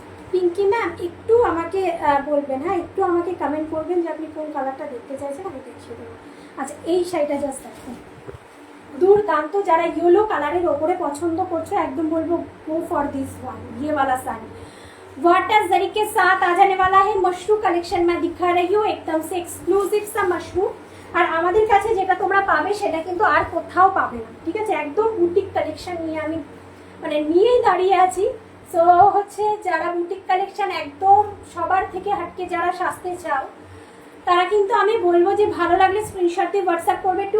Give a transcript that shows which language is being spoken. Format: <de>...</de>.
<bn>Pinki ma'am একটু আমাকে বলবেন, হ্যাঁ একটু আমাকে কমেন্ট করবেন যে আপনি কোন কালারটা দেখতে চাইছেন, আমি দেখিয়ে দেবো। আচ্ছা এই শাড়িটা জাস্ট দেখুন, দুর্দান্ত। যারা ইয়েলো কালারের ওপরে পছন্দ করছো একদম বলবো</bn> <en>go for this one,</en> <hi>ये वाला साड़ी वाटर जरी के साथ आ जाने वाला है। मशरू कलेक्शन मैं दिखा रही हूँ, एकदम से एक्सक्लूसिव सा मशरू।</hi> <bn>আর আমাদের কাছে যেটা তোমরা পাবে সেটা কিন্তু আর কোথাও পাবে না, ঠিক আছে। একদম বুটিক কালেকশন নিয়ে আমি মানে নিয়েই দাঁড়িয়ে আছি। সো হচ্ছে যারা বুটিক কালেকশন একদম সবার থেকে হাটকে যারা সাজতে চাও তারা কিন্তু আমি বলবো যে ভালো লাগলে স্ক্রিনশট দিয়ে হোয়াটসঅ্যাপ করবে।</bn>